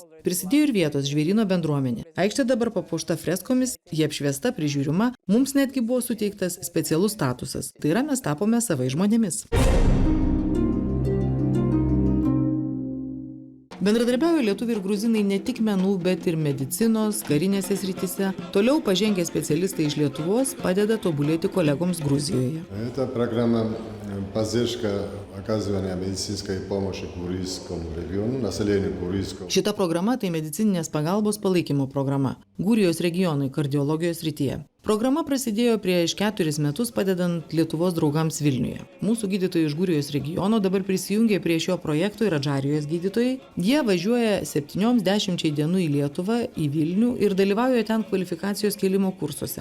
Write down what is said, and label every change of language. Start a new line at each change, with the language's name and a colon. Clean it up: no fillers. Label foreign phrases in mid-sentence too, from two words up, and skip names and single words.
Lithuanian: Prisidėjo ir vietos Žvėryno bendruomenė. Aikštė dabar papuošta freskomis, ji apšviesta, prižiūrima, mums netgi buvo suteiktas specialus statusas. Tai yra, mes tapome savais žmonėmis. Bendradarbiauja lietuviai ir gruzinai ne tik menų, bet ir medicinos, karinėse srityse. Toliau pažengę specialistai iš Lietuvos padeda tobulėti kolegoms Gruzijoje.
Russian: Эта программа поддержка оказывания медицинской помощи Гурийскому региону, населению Гурийского.
Lithuanian: Šita programa tai medicininės pagalbos palaikymo programa Gurijos regionui kardiologijos srityje. Programa prasidėjo prieš 4 metus padedant Lietuvos draugams Vilniuje. Mūsų gydytojai iš Gurijos regiono dabar prisijungė prie šio projekto ir Adžarijos gydytojai. Jie važiuoja 7-10 dienų į Lietuvą, į Vilnių ir dalyvauja ten kvalifikacijos kėlimo kursuose.